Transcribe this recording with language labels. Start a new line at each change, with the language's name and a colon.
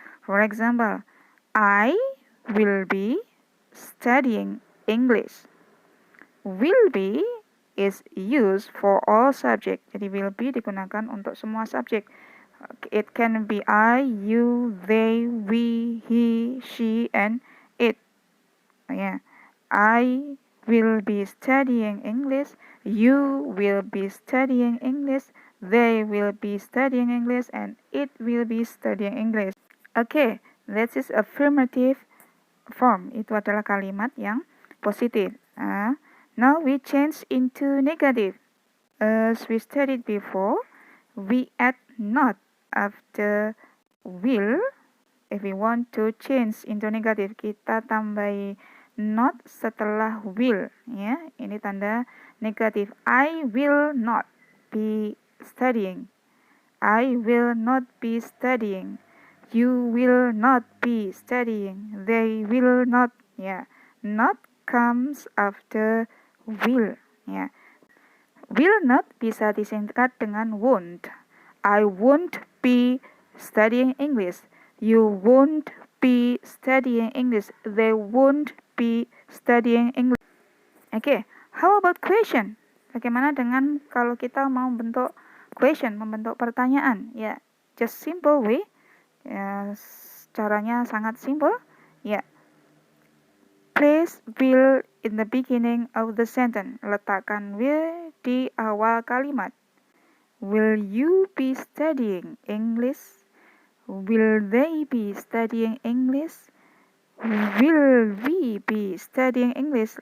English: For example, I will be studying English. will be is used for all subject.
Indonesian: Jadi will be digunakan untuk semua subjek.
English: It can be I, you, they, we, he, she, and it. Yeah. I will be studying English. You will be studying English. They will be studying English, and it will be studying English. Okay, that is affirmative form.
Indonesian: Itu adalah kalimat yang positif.
English: Now we change into negative. As we studied before, we add not after will. If we want to change into negative,
Indonesian: kita tambahi not setelah will. Ya, ini tanda negatif.
English: I will not be studying. I will not be studying. You will not be studying. They will not. Ya, not comes after will.
Indonesian: Ya, will not bisa disingkat dengan won't.
English: I won't be studying English. You won't be studying English. They won't be studying English. Okay, how about question?
Indonesian: Bagaimana dengan kalau kita mau membentuk question, membentuk pertanyaan? Ya,
English: just simple way.
Indonesian: Ya, caranya sangat simple.
English: Ya, place will in the beginning of the sentence.
Indonesian: Letakkan will di awal kalimat.
English: Will you be studying English? Will they be studying English? Will we be studying English?